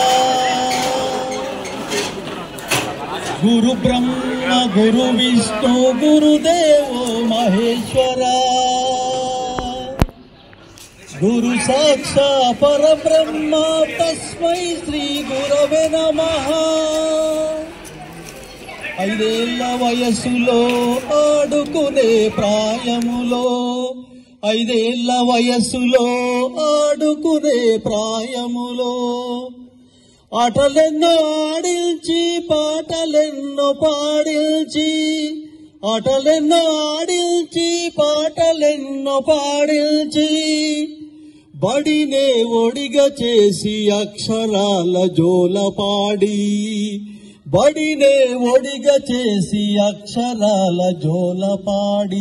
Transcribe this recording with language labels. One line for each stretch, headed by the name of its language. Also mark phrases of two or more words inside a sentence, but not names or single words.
Sanskrit: गुरु ब्रह्मा गुरु विष्णु गुरुदेवो महेश्वरा. गुरु साक्षात् परब्रह्म तस्मै श्री गुरवे नमः.
Telugu: 5 ఏళ్ల వయసులో ఆడుకునే ప్రాయములో, 5 ఏళ్ల వయసులో ఆడుకునే ప్రాయములో, ఆటలెన్నో ఆడించి పాటలెన్నో పాడించి, ఆటలెన్నో ఆడించి పాటలెన్నో పాడించి, బడినే ఒడిగా చేసి అక్షరాల జోలపాడి, బడినే ఒడిగా చేసి అక్షరాల జోలపాడి.